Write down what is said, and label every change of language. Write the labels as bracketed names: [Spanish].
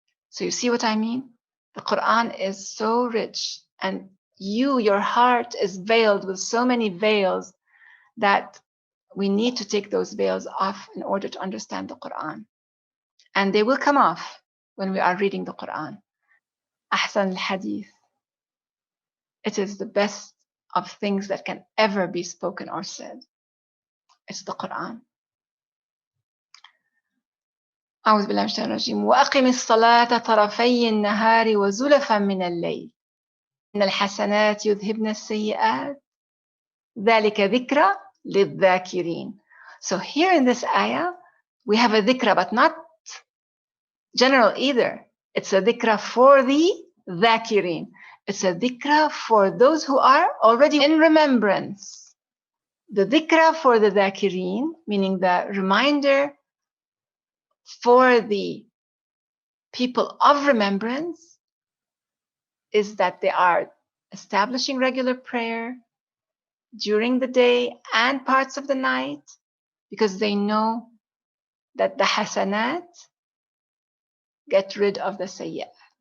[English] So you see what I mean? The Quran is so rich, and your heart is veiled with so many veils that we need to take those veils off in order to understand the Quran. And they will come off when we are reading the Quran. Ahsan al-Hadith. It is the best of things that can ever be spoken or said. It's the Quran. [Arabic] أعوذ بالله من الشيطان الرجيم وأقم الصلاة طرفي النهار وزلفا من الليل إن الحسنات يذهبن السيئات ذلك ذكرى للذاكرين. [English] So here in this ayah, we have a dhikra, but not general either. It's a dhikra for the dhakirin. It's a dhikra for those who are already in remembrance. The dhikra for the dhakirin, meaning the reminder for the people of remembrance, is that they are establishing regular prayer during the day and parts of the night, because they know that the hasanat get rid of the sayyat.